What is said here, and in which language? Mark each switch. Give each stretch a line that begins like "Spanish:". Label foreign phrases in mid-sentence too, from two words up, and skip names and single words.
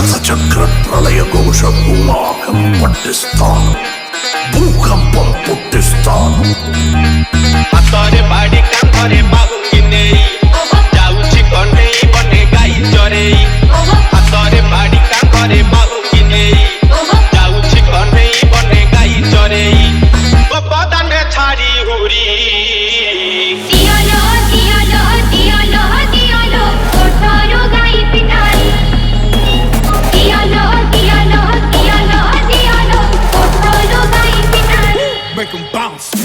Telugu: చక్ర ప్రళయ ఘోష భూమాకం పట్టిస్తాను, భూకంపం పుట్టిస్తాను.
Odia: ହାତରେ ବାଡ଼ି କାନ୍ଥରେ ବାହୁଙ୍ଗି ନେଇ ଯାଉଛି କଣ୍ଢେଇ ବନେ ଗାଈ ଚରେଇ। ହାତରେ ବାଡ଼ି କାନ୍ଥରେ ବାହୁଙ୍ଗି ନେଇ ଯାଉଛି କଣ୍ଢେଇ ବନେ ଗାଈ ଚରେଇ। ବଦାନେ ଛାଡ଼ି ହୁରି
English: Make 'em bounce.